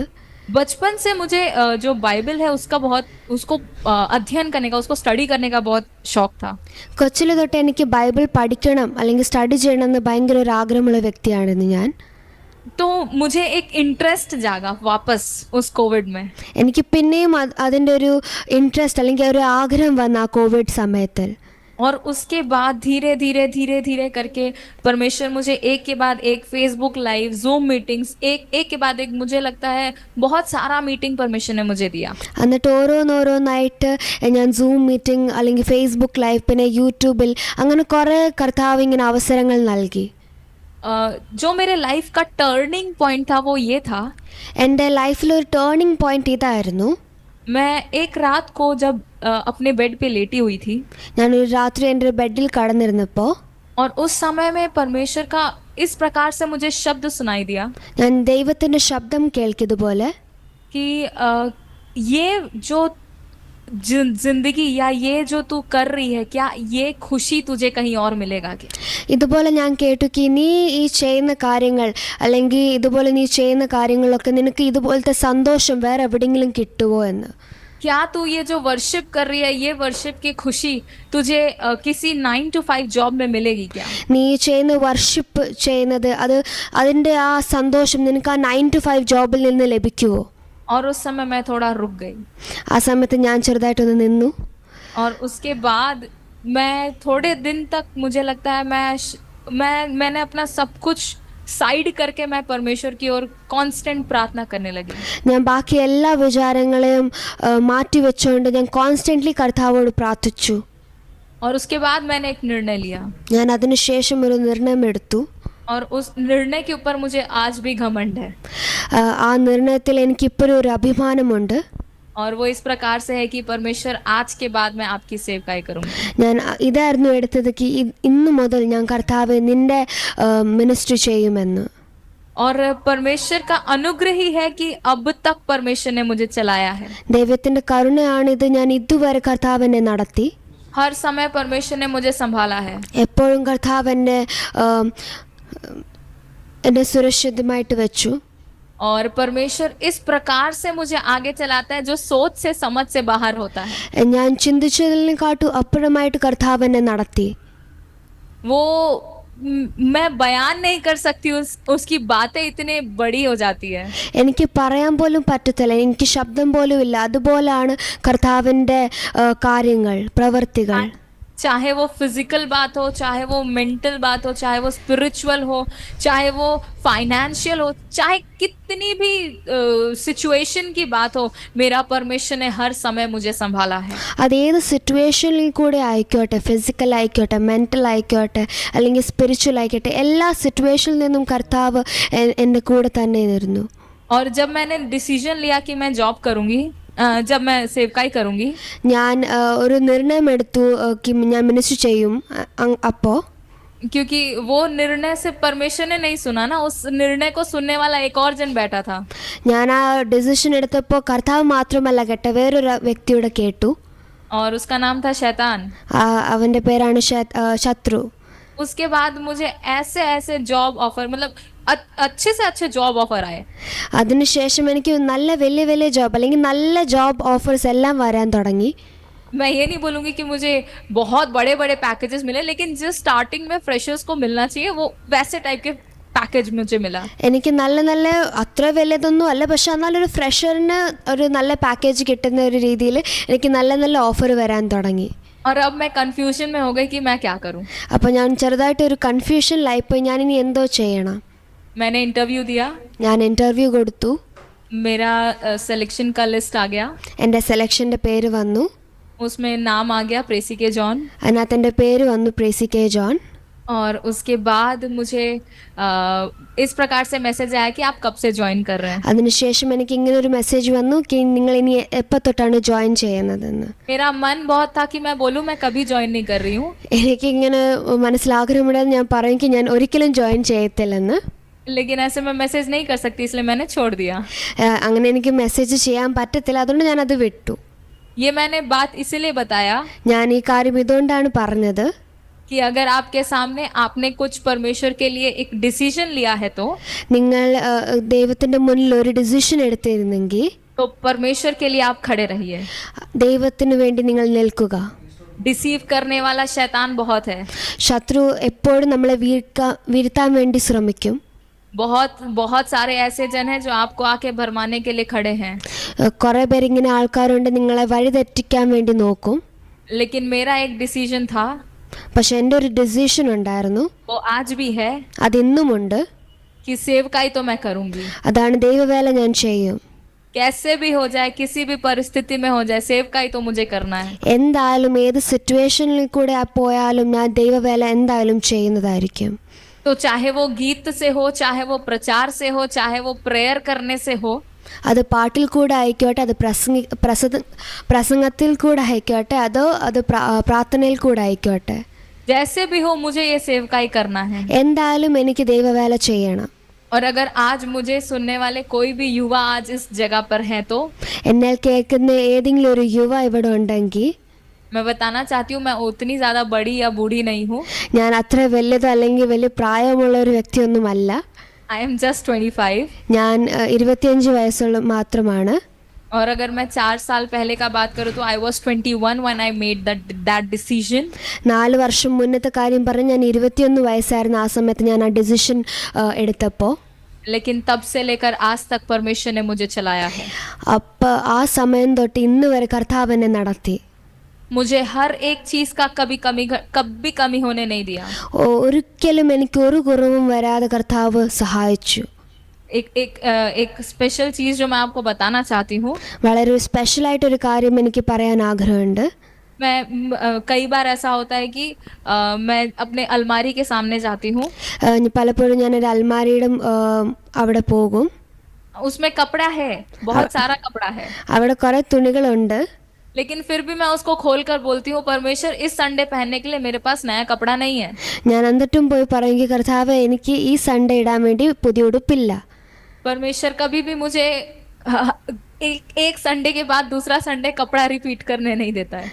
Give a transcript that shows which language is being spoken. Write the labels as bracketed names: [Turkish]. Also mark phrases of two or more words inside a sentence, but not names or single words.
[Hindi] बचपन से मुझे जो बाइबल है उसको अध्ययन करने का, उसको स्टडी करने का बहुत शौक था. [Malayalam] കൊച്ചിലെ തൊട്ട് എനിക്ക് ബൈബിൾ പഠിക്കണം അല്ലെങ്കിൽ സ്റ്റഡി ചെയ്യണമെന്ന് ഭയങ്കര ഒരു ആഗ്രഹമുള്ള വ്യക്തിയായിരുന്നു ഞാൻ. [Hindi] तो मुझे एक इंटरेस्ट जागा वापस उस कोविड में. [Malayalam] എനിക്ക് പിന്നെയും അതിൻ്റെ ഒരു ഇൻട്രസ്റ്റ് അല്ലെങ്കിൽ ഒരു ആഗ്രഹം വന്ന ആ കോവിഡ് സമയത്ത്. [Hindi] और उसके बाद धीरे धीरे धीरे धीरे करके परमेश्वर मुझे एक के बाद एक फेसबुक लाइव, जूम मीटिंग्स, एक के बाद एक, मुझे लगता है बहुत सारा मीटिंग परमेश्वर ने मुझे दिया. [Malayalam] എന്നിട്ട് ഓരോന്നോരോന്നായിട്ട് ഞാൻ സൂം മീറ്റിംഗ് അല്ലെങ്കിൽ ഫേസ്ബുക്ക് ലൈവ് പിന്നെ യൂട്യൂബിൽ അങ്ങനെ കുറേ കർത്താവ് ഇങ്ങനെ അവസരങ്ങൾ നൽകി. [Hindi] जो मेरे लाइफ का [English] turning point [Hindi] था वो ये था, [Malayalam] എൻ്റെ ലൈഫിലൊരു [English] turning point [Malayalam] ഇതായിരുന്നു. [Hindi] मैं एक रात को जब अपने बेड पे लेटी हुई थी, [Malayalam] ഞാനൊരു രാത്രി എൻ്റെ ബെഡിൽ കടന്നിരുന്നപ്പോൾ [Hindi] और उस समय में परमेश्वर का इस प्रकार से मुझे शब्द सुनाई दिया [Malayalam] ഞാൻ ദൈവത്തിൻ്റെ ശബ്ദം കേൾക്കിയതുപോലെ [Hindi] कि ये जो जिंदगी या ये जो तू कर रही है, क्या ये खुशी तुझे कहीं और मिलेगा क्या? [Malayalam] ഇതുപോലെ ഞാൻ കേട്ടു കി നീ ഈ ചെയ്യുന്ന കാര്യങ്ങൾ അല്ലെങ്കിൽ ഇതുപോലെ നീ ചെയ്യുന്ന കാര്യങ്ങളൊക്കെ നിനക്ക് ഇതുപോലത്തെ സന്തോഷം വേറെ എവിടെയെങ്കിലും കിട്ടുമോ എന്ന്. [Hindi] क्या तू ये जो वर्शिप कर रही है, ये वर्शिप की खुशी तुझे किसी 9 to 5 जॉब में मिलेगी क्या? [Malayalam] നീ ചെയ്യുന്ന വർഷിപ്പ് ചെയ്യുന്നത് അതിൻ്റെ ആ സന്തോഷം നിനക്ക് ആ 9 to 5 ജോബിൽ നിന്ന് ലഭിക്കുമോ? [Hindi] और उस समय मैं थोड़ा रुक गई. [Malayalam] ആ സമയത്ത് ഞാൻ ചെറുതായിട്ടൊന്ന് നിന്നു. [Hindi] और उसके बाद मैं थोड़े दिन तक, मुझे लगता है मैंने अपना सब कुछ साइड करके मैं परमेश्वर की ओर कांस्टेंट प्रार्थना करने लगी. [Malayalam] ഞാൻ ബാക്കി എല്ലാ വിചാരങ്ങളെയും മാറ്റി വെച്ചുകൊണ്ട് ഞാൻ കോൺസ്റ്റൻ്റ്ലി കർത്താവോട് പ്രാർത്ഥിച്ചു. [Hindi] और उसके बाद मैंने एक निर्णय लिया, [Malayalam] ഞാൻ അതിനുശേഷം ഒരു നിർണയം എടുത്തു. [Hindi] और उस निर्णय के ऊपर मुझे आज भी घमंड है. [Malayalam] ആ നിർണയത്തിൽ എനിക്കിപ്പോഴും ഒരു അഭിമാനമുണ്ട്. [Hindi] और वो इस प्रकार से है कि परमेश्वर आज के बाद मैं आपकी सेवकाई करूँगी. [Malayalam] ഞാൻ ഇതായിരുന്നു എടുത്തത് കി ഇന്നു മുതൽ ഞാൻ കർത്താവ് നിൻ്റെ മിനിസ്ട്രി ചെയ്യുമെന്ന്. [Hindi] और परमेश्वर का अनुग्रह ही है कि अब तक परमेश्वर ने मुझे चलाया है. [Malayalam] ദൈവത്തിൻ്റെ കരുണയാണിത്. ഞാൻ ഇതുവരെ കർത്താവ് എന്നെ നടത്തി. [Hindi] हर समय परमेश्वर ने मुझे संभाला है. [Malayalam] എപ്പോഴും കർത്താവ് എന്നെ സുരക്ഷിതമായിട്ട് വെച്ചു. [Hindi] और परमेश्वर इस प्रकार से मुझे आगे चलाता है जो सोच से समझ से बाहर होता है. [Malayalam] ഞാൻ ചിന്തിച്ചതിനെക്കാട്ടും അപ്പുറമായിട്ട് കർത്താവ് എന്നെ നടത്തി. [Hindi] वो मैं बयान नहीं कर सकती, उसकी बातें इतनी बड़ी हो जाती है. [Malayalam] എനിക്ക് പറയാൻ പോലും പറ്റത്തില്ല. എനിക്ക് ശബ്ദം പോലും ഇല്ല. അതുപോലാണ് കർത്താവിൻ്റെ കാര്യങ്ങൾ, പ്രവർത്തികൾ. [Hindi] चाहे वो फिजिकल बात हो, चाहे वो मेंटल बात हो, चाहे वो स्पिरिचुअल हो, चाहे वो फाइनेंशियल हो, चाहे कितनी भी सिचुएशन की बात हो, मेरा परमेश्वर ने हर समय मुझे संभाला है. [Malayalam] അതേത് സിറ്റുവേഷനിൽ കൂടെ ആയിക്കോട്ടെ, ഫിസിക്കൽ ആയിക്കോട്ടെ, മെൻ്റൽ ആയിക്കോട്ടെ, അല്ലെങ്കിൽ സ്പിരിച്വൽ ആയിക്കോട്ടെ, എല്ലാ സിറ്റുവേഷനിൽ നിന്നും കർത്താവ് എൻ്റെ കൂടെ തന്നെ ഇരുന്നു. [Hindi] और जब मैंने डिसीजन लिया कि मैं जॉब करूँगी, जब मैं सेवकाई करूँगी, [Malayalam] ഞാൻ ഒരു നിർണയമെടുത്തു ഞാൻ മിനിസ്റ്റർ ചെയ്യും. അപ്പോൾ [Hindi] क्योंकि वो निर्णय से परमेश्वर ने नहीं सुना ना, उस निर्णय को सुनने वाला एक और जन बैठा था. [Malayalam] ഞാൻ ആ ഡിസിഷൻ എടുത്തപ്പോൾ കർത്താവ് മാത്രമല്ല കേട്ട, വേറൊരു വ്യക്തിയുടെ കേട്ടു. [Hindi] और उसका नाम था शैतान. [Malayalam] അവൻ്റെ പേരാണ് ശത്രു. [Hindi] उसके बाद मुझे ऐसे ऐसे [English] job offer, [Hindi] मतलब अच्छे से अच्छे [English] job offer [Hindi] आए. [Malayalam] അതിനുശേഷം എനിക്ക് നല്ല വലിയ വലിയ ജോബ് അല്ലെങ്കിൽ നല്ല [English] job offers [Malayalam] എല്ലാം വരാൻ തുടങ്ങി. [Hindi] मैं ये नहीं बोलूँगी कि मुझे बहुत बड़े बड़े पैकेजेस मिले, लेकिन जो स्टार्टिंग में फ्रेशर्स को मिलना चाहिए वो वैसे टाइप के पैकेज मुझे मिला. [Malayalam] എനിക്ക് നല്ല നല്ല അത്ര വലിയതൊന്നും അല്ല, പക്ഷെ എന്നാലൊരു ഫ്രഷറിന് ഒരു നല്ല പാക്കേജ് കിട്ടുന്ന ഒരു രീതിയിൽ എനിക്ക് നല്ല നല്ല ഓഫർ വരാൻ തുടങ്ങി. [Hindi] और अब मैं कंफ्यूजन में हो गई कि मैं क्या करूं. [Malayalam] അപ്പോൾ ഞാൻ ചെറുതായിട്ട് ഒരു കൺഫ്യൂഷനിലായിപ്പോയി. ഞാനിനി എന്തോ ചെയ്യണം. [Hindi] मैंने इंटरव्यू दिया, [Malayalam] ഞാൻ ഇൻ്റർവ്യൂ കൊടുത്തു. [Hindi] मेरा सिलेक्शन का लिस्ट आ गया. [Malayalam] എൻ്റെ സെലക്ഷൻ്റെ പേര് വന്നു. [Hindi] उसमें नाम आ गया प्रेसी के जॉन. [Malayalam] അതിനകത്ത് എൻ്റെ പേര് വന്നു, പ്രേസി കെ ജോൺ. [Hindi] और उसके बाद मुझे इस प्रकार से मैसेज आया कि आप कब से ज्वाइन कर रहे हैं. [Malayalam] അതിനുശേഷം എനിക്ക് ഇങ്ങനെ ഒരു മെസ്സേജ് വന്നു നിങ്ങൾ ഇനി എപ്പോൾ തൊട്ടാണ് ജോയിൻ ചെയ്യുന്നതെന്ന്. [Hindi] मेरा मन बहुत था कि मैं बोलूँ मैं कभी ज्वाइन नहीं कर रही हूँ. [Malayalam] എനിക്കിങ്ങനെ മനസ്സിലാഗ്രഹമുണ്ടെന്ന് ഞാൻ പറയും ഞാൻ ഒരിക്കലും ജോയിൻ ചെയ്യത്തില്ലെന്ന്. [Hindi] लेकिन ऐसे मैं मैसेज नहीं कर सकती, इसलिए मैंने छोड़ दिया. [Malayalam] അങ്ങനെ എനിക്ക് മെസ്സേജ് ചെയ്യാൻ പറ്റത്തില്ല, അതുകൊണ്ട് ഞാനത് വിട്ടു. [Hindi] ये मैंने बात इसीलिए बताया [Malayalam] ഞാൻ ഈ കാര്യം ഇതുകൊണ്ടാണ് പറഞ്ഞത് [Hindi] कि अगर आपके सामने आपने कुछ परमेश्वर के लिए एक डिसीजन लिया है [Malayalam] നിങ്ങൾ ദൈവത്തിൻ്റെ മുന്നിൽ ഒരു ഡിസിഷൻ എടുത്തിരുന്നെങ്കിൽ [Hindi] तो परमेश्वर के लिए आप खड़े रहिए. [Malayalam] ദൈവത്തിന് വേണ്ടി നിങ്ങൾ നിൽക്കുക. [Hindi] डिसीव करने वाला शैतान बहुत है. [Malayalam] ശത്രു എപ്പോഴും നമ്മളെ വീഴ്ത്താൻ വേണ്ടി ശ്രമിക്കും. [Hindi] बहुत बहुत सारे ऐसे जन हैं जो आपको आके भरमाने के लिए खड़े हैं. [Malayalam] കുറേ പേരിങ്ങനെ ആൾക്കാരുണ്ട് നിങ്ങളെ വഴിതെറ്റിക്കാൻ വേണ്ടി നോക്കും. [Hindi] लेकिन मेरा एक डिसीजन था [Malayalam] പക്ഷെ എൻ്റെ ഒരു ഡിസിഷൻ ഉണ്ടായിരുന്നു, [Hindi] वो आज भी है [Malayalam] അതിന്നുമുണ്ട്. [Hindi] कि सेवकाई तो मैं करूंगी, [Malayalam] അതാണ് ദൈവവേല ഞാൻ ചെയ്യും. [Hindi] कैसे भी हो जाए, किसी भी परिस्थिति में हो जाए, सेवकाई तो मुझे करना है. [Malayalam] എന്തായാലും ഏത് സിറ്റുവേഷനിൽ കൂടെ പോയാലും ഞാൻ ദൈവവേല എന്തായാലും ചെയ്യുന്നതായിരിക്കും. [Hindi] तो चाहे वो गीत से हो, चाहे वो प्रचार से हो, चाहे वो प्रेयर करने से हो, [Malayalam] അത് പാട്ടിൽ കൂടെ ആയിക്കോട്ടെ, അത് പ്രസംഗത്തിൽ കൂടെ ആയിക്കോട്ടെ, അതോ അത് പ്രാർത്ഥനയിൽ കൂടെ ആയിക്കോട്ടെ, [Hindi] जैसे भी हो मुझे ये सेवकाई करना है. [Malayalam] എന്തായാലും എനിക്ക് ദൈവവേല ചെയ്യണം. [Hindi] और अगर आज मुझे सुनने वाले कोई भी युवा आज इस जगह पर हैं तो [Malayalam] എന്നാൽ കേൾക്കുന്ന ഏതെങ്കിലും ഒരു യുവ ഇവിടെ ഉണ്ടെങ്കിൽ [Hindi] मैं बताना चाहती हूँ, मैं उतनी ज्यादा बड़ी या बूढ़ी नहीं हूँ. [Malayalam] ഞാൻ അത്ര വലുതോ അല്ലെങ്കിൽ വലിയ പ്രായമുള്ള ഒരു വ്യക്തിയൊന്നുമല്ല. [English] I am just 25. [Malayalam] ഞാൻ 25 വയസ്സുള്ള മാത്രമാണ്. [Hindi] और अगर मैं 4 साल पहले का बात करूँ तो [English] I was 21 when I made that decision. [Malayalam] 4 വർഷം മുന്നത്തെ കാര്യം പറഞ്ഞ് ഞാൻ 21 വയസ്സായിരുന്നു ആ സമയത്ത് ഞാൻ ആ ഡിസിഷൻ എടുത്തപ്പോൾ. [Hindi] लेकिन तब से लेकर आज तक परमेश्वर ने मुझे चलाया है. [Malayalam] അപ്പോൾ ആ സമയം തൊട്ട് ഇന്ന് വരെ കർത്താവ് എന്നെ നടത്തി. [Hindi] मुझे हर एक चीज का कभी कमी होने नहीं दिया. [Malayalam] ഒരിക്കലും എനിക്ക് ഒരു കുറവും വരാതെ കർത്താവ് സഹായിച്ചു. [Hindi] एक स्पेशल चीज जो मैं आपको बताना चाहती हूँ, [Malayalam] വളരെ സ്പെഷ്യലായിട്ടൊരു കാര്യം എനിക്ക് പറയാൻ ആഗ്രഹമുണ്ട്. [Hindi] मैं कई बार ऐसा होता है कि मैं अपने अलमारी के सामने जाती हूँ, [Malayalam] പലപ്പോഴും ഞാനൊരു അൽമാരിയുടെ അവിടെ പോകും. [Hindi] उसमें कपड़ा है, बहुत सारा कपड़ा है, [Malayalam] അവിടെ കുറേ തുണികളുണ്ട്. [Hindi] लेकिन फिर भी मैं उसको खोल कर बोलती हूँ, परमेश्वर इस संडे पहनने के लिए मेरे पास नया कपड़ा नहीं है. [Malayalam] ഞാൻ എന്നിട്ടും പോയി പറയുമെങ്കിൽ കർത്താവ് എനിക്ക് ഈ സൺഡേ ഇടാൻ വേണ്ടി പുതിയ ഉടുപ്പില്ല. [Hindi] परमेश्वर कभी भी मुझे एक संडे के बाद दूसरा संडे कपड़ा रिपीट करने नहीं देता है.